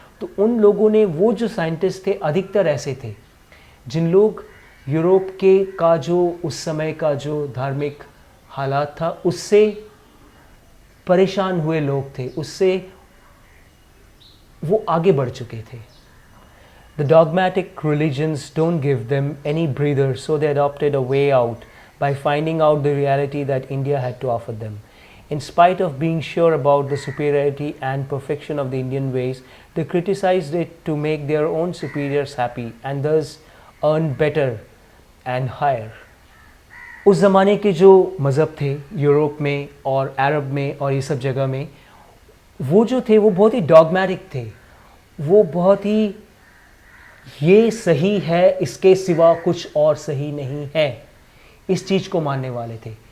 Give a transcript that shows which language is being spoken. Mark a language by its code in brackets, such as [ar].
[hi] तो उन लोगों ने, वो जो साइंटिस्ट थे अधिकतर ऐसे थे जिन लोग यूरोप का जो उस समय का जो धार्मिक हालात था उससे परेशान हुए लोग थे, उससे वो आगे बढ़ चुके थे। [en] The dogmatic religions don't give them any breather, so they adopted a way out by finding out the reality that India had to offer them. In spite of being sure about the superiority and perfection of the Indian ways, they criticized it to make their own superiors happy, and thus earn better and higher. [hi] उस ज़माने के जो मज़हब थे Europe में और अरब में और ये सब जगह में, वो जो थे वो बहुत ही डॉगमेटिक थे, वो बहुत ही ये सही है इसके सिवा कुछ और सही नहीं है इस चीज़ को मानने वाले थे।